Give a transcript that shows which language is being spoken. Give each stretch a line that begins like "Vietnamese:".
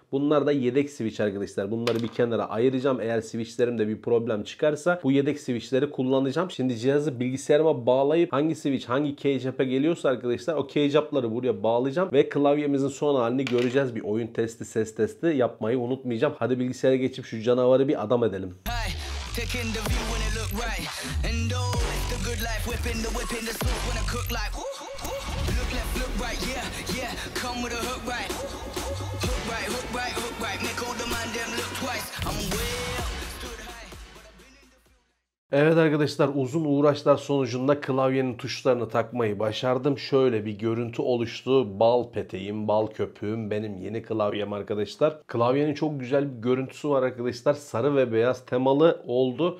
Turkish: Bunlar da yedek switch arkadaşlar. Bunları bir kenara ayıracağım. Eğer switchlerimde bir problem çıkarsa bu yedek switchleri kullanacağım. Şimdi cihazı bilgisayarıma bağlayıp hangi switch hangi keycap'e geliyorsa arkadaşlar o keycap'ları buraya bağlayacağım ve klavyemizin son halini göreceğiz. Bir oyun testi, ses testi yapmayı unutmayacağım. Hadi bilgisayara geçip şu canavarı bir adam edelim.
English: Taking the view when it look right, and oh, it's the good life. Whipping the sauce when I cook like. Look left, look right, yeah, come with a hook right, hook right, hook right, hook right. Make all the man them look twice. I'm way up, stood high.
Turkish: Evet arkadaşlar, uzun uğraşlar sonucunda klavyenin tuşlarını takmayı başardım. Şöyle bir görüntü oluştu. Bal peteğim, bal köpüğüm benim yeni klavyem arkadaşlar. Klavyenin çok güzel bir görüntüsü var arkadaşlar. Sarı ve beyaz temalı oldu.